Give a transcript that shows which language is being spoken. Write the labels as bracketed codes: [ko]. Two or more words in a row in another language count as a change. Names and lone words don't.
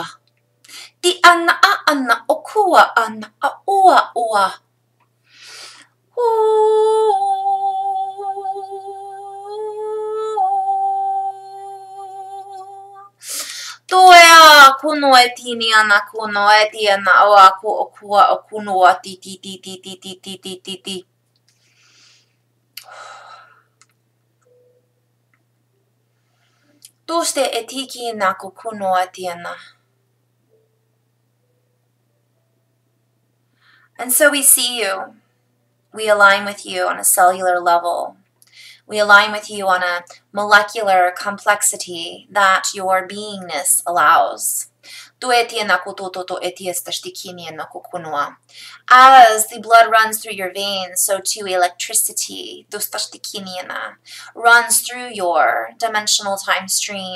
[en] Ti ana okua ana a ua ua. Toea kuno etini ana kuno eti ana oa ku okua okuno a ti. Tuste etiki na kukuno atiana. And so we see you. We align with you on a cellular level. We align with you on a molecular complexity that your beingness allows. As the blood runs through your veins, so too electricity runs through your dimensional time stream.